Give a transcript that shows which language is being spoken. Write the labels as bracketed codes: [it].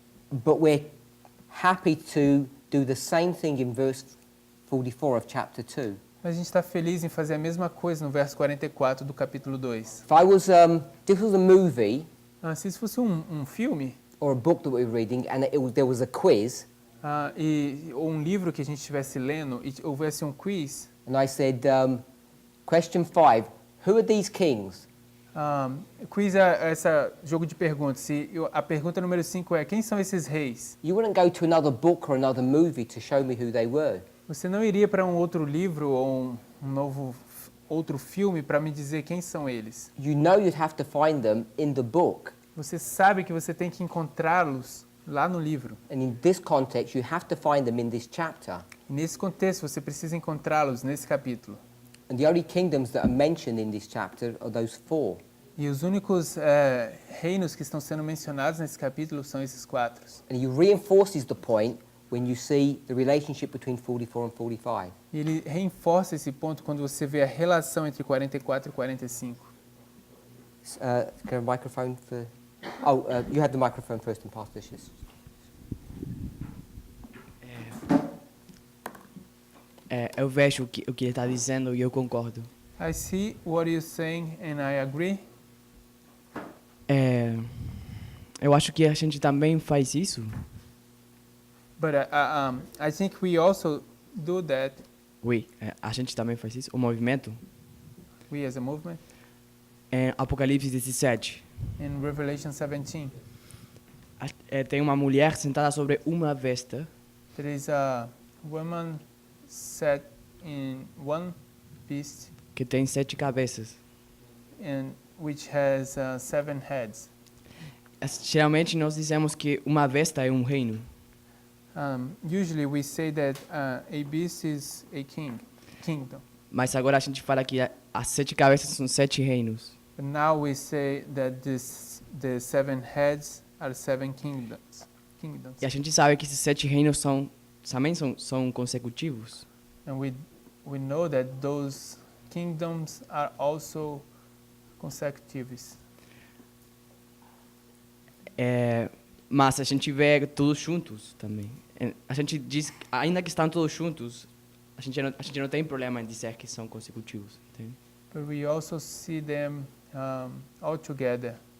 [en] but we're happy to do the same thing in verse 44 of chapter 2. [pt] mas a gente está feliz em fazer a mesma coisa no verso 44 do capítulo 2. [en] If I was, this was a movie [pt] Se isso fosse um filme, [en] or a book that we were reading and there was a quiz, [pt] ou um livro que a gente estivesse lendo e houvesse um quiz, [en] and I said, question 5, who are these kings? [pt] quiz é esse jogo de perguntas. A pergunta número 5 é: quem são esses reis? [en] You wouldn't go to another book or another movie to show me who they were. [pt] Você não iria para um outro livro ou outro filme para me dizer quem são eles. [en] You know you'd have to find them in the book. [pt] Você sabe que você tem que encontrá-los lá no livro. [en] And in this context, you have to find them in this chapter. [pt] Nesse contexto, você precisa encontrá-los nesse capítulo. [en] And the only kingdoms that are mentioned in this chapter are those 4. [pt] E os únicos reinos que estão sendo mencionados nesse capítulo são esses 4. [en] And he reinforces the point when you see the relationship between 44 and 45. [pt] E ele reforça esse ponto quando você vê a relação entre 44 e 45. [en] Get a microphone for... Oh, you had the microphone first and pass this. [pt] Eu vejo o que ele está dizendo e eu concordo. [en] I see what you're saying and I agree. [pt] Eu acho que a gente também faz isso. [en] But I think we also do that, [pt] Oui, a gente também faz isso. O movimento. [en] we as a movement, [pt] Em Apocalipse 17, [en] in Revelation 17. [pt] Tem uma mulher sentada sobre uma besta [en] There is a woman set in one beast [pt] que tem 7 cabeças. [en] and which has 7 heads. [pt] Geralmente nós dizemos que uma besta é um reino. [en] Usually we say that a beast is a kingdom. [pt] Mas agora a gente fala que as 7 cabeças são 7 reinos. [en] But now we say that the 7 heads are 7 kingdoms. [pt] E a gente sabe que esses 7 reinos também são consecutivos. [en] And we know that those kingdoms are also consecutives. [pt] Mas a gente vê todos juntos também. A gente diz, ainda que estão todos juntos, a gente não tem problema em dizer que são consecutivos, entende? [en] But we also see them all together.